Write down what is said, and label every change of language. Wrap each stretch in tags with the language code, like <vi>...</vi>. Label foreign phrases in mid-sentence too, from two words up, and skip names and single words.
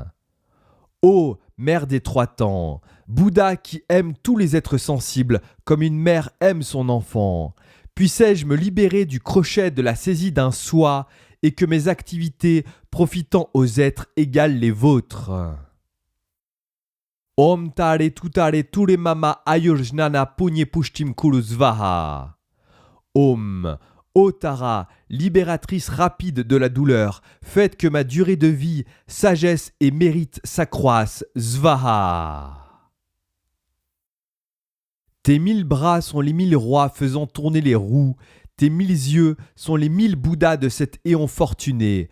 <fr>Ô mère des 3 temps, Bouddha qui aime tous les êtres sensibles comme une mère aime son enfant, puissais-je me libérer du crochet de la saisie d'un soi et que mes activités profitant aux êtres égalent les vôtres.</fr> <sa>Om Tare Tutare Ture Mama Ayurjnana Punye Pushtim Kuru Svaha. Om.</sa> <fr>Ô Tara, libératrice rapide de la douleur, faites que ma durée de vie, sagesse et mérite s'accroissent.</fr> <sa>Svaha.</sa> <fr>Tes 1000 bras sont les 1000 rois faisant tourner les roues. Tes 1000 yeux sont les 1000 Bouddhas de cet éon fortuné.</fr>